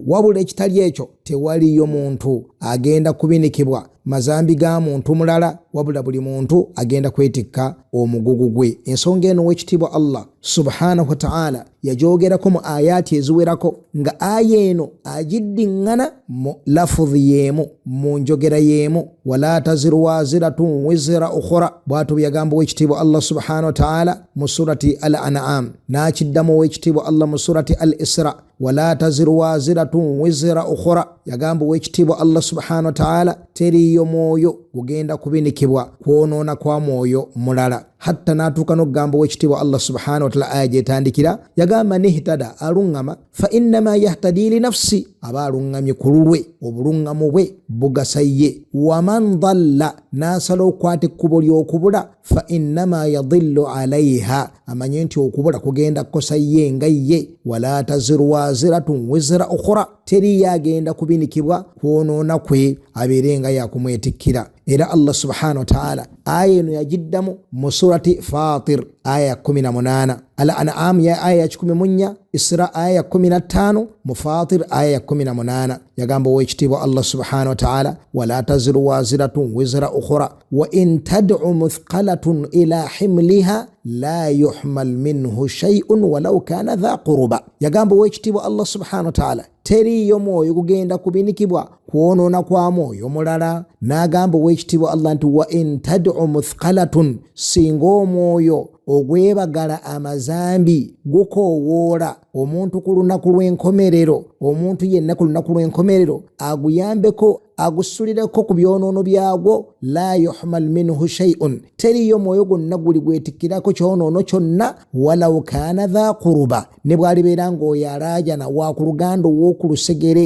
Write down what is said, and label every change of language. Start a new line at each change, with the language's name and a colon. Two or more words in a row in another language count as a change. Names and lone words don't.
Ganda: Wabula ekitali ekyo tewaliyo muntu agenda kubinikibwa mazambi ga muntu mulala, wabula buli muntu agenda kwetikka omugugu gwe. Ensonga eno w'ekitiibwa Allah
Arabic: سبحانه وتعالى
Ganda: yagyogerako mu ayati eziwerako, nga aya eno agiddiŋŋana mu lafudhi y'emu, mu njogera y'emu,
Arabic: ولا تزر وازرة وزر أخرى,
Ganda: bw'atyo bwe yagamba w'ekitiibwa Allah
Arabic: سبحانه وتعالى
Ganda: mu surati al-an'am, n'akiddamu w'ekitiibwa Allah mu surati al-isra
Arabic: ولا تزر وازرة وزر أخرى.
Ganda: Yagamba w'ekitiibwa Allah
Arabic: سبحانه وتعالى
Ganda: teriyo mwoyo gugenda kubinikibwa kwonoona kwa mwoyo mulala. Hatta n'atuuka n'okugamba w'ekitiibwa Allah
Arabic: سبحانه وتعالى
Ganda: aya gyetandikira yagamba nihtada aluŋŋama
Arabic: فإنما يهتدي لنفسي,
Ganda: aba aluŋŋamye ku lulwe, obuluŋŋamu bwe bugasa ye.
Arabic: ومن ضل,
Ganda: n'asala okukwata ekkubo ly'okubula
Arabic: فإنما يضل عليها,
Ganda: amanye nti okubula kugenda kukosa ye nga ye.
Arabic: ولا تزر وازرة وزر أخرى,
Ganda: teri yagenda kubinikibwa kwonoona kwe abeere nga yakumwetikkira. Era Allah
Arabic: سبحانه وتعالى
Ganda: aya eno yagiddamu mu surati Fatir aya 18, al-an'am ya aya 14, Isra aya 15, mu Fatir aya 18 yagamba w'ekitiibwa Allah
Arabic: سبحانه وتعالى ولا تزر وازرة وزر أخرى وإن تدع مثقلة إلى حملها لا يحمل منه شيء ولو كان ذا قربى.
Ganda: Yagamba w'ekitiibwa Allah
Arabic: سبحانه وتعالى
Ganda: teriyo mwoyo gugenda kubinikibwa kwonoona kwa mwoyo mulala. N'agamba w'ekitiibwa Allah nti
Arabic: وإن تدع مثقلة,
Ganda: singa omwoyo ogwebagala amazambi gukoowoola omuntu ku lunaku lw'enkomerero, omuntu yenna ku lunaku lw'enkomerero aguyambeko agusulireko ku byonoono byagwo,
Arabic: لا يحمل منه شيء,
Ganda: teriyo mwoyo gwonna guli gwetikkirako kyonoono kyonna,
Arabic: ولو كان ذا قربى,
Ganda: ne bw'alibeera ng'oyo alaajana wa ku luganda ow'oku lusegere.